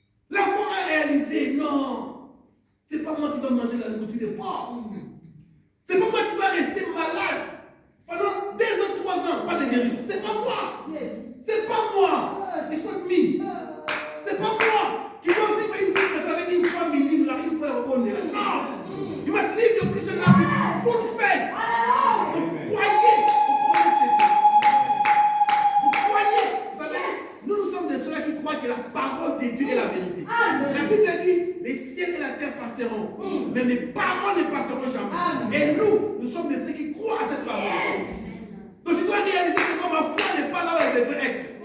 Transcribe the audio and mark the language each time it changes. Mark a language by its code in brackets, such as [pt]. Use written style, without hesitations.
[fr] L'enfant a réalisé, non, c'est pas moi qui dois manger la nourriture de porc. C'est pas moi qui dois rester malade pendant 2 ans, 3 ans, pas de guérison. C'est pas moi. [en] Yes. [fr] C'est pas moi. [en] It's not me. [fr] C'est pas moi qui dois vivre une vie avec une foi minime là, une foi rebondée là. Non. [en] You must live your Christian life with full faith. [fr] Vous croyez aux promesses de Dieu. Vous croyez. Vous savez, nous sommes de ceux-là qui croient que la parole de Dieu est la vérité. La Bible dit, les ciels et la terre passeront, mais mes paroles ne passeront jamais. Et nous sommes de ceux qui croient à cette parole. Donc je dois réaliser que ma foi n'est pas là où elle devrait être.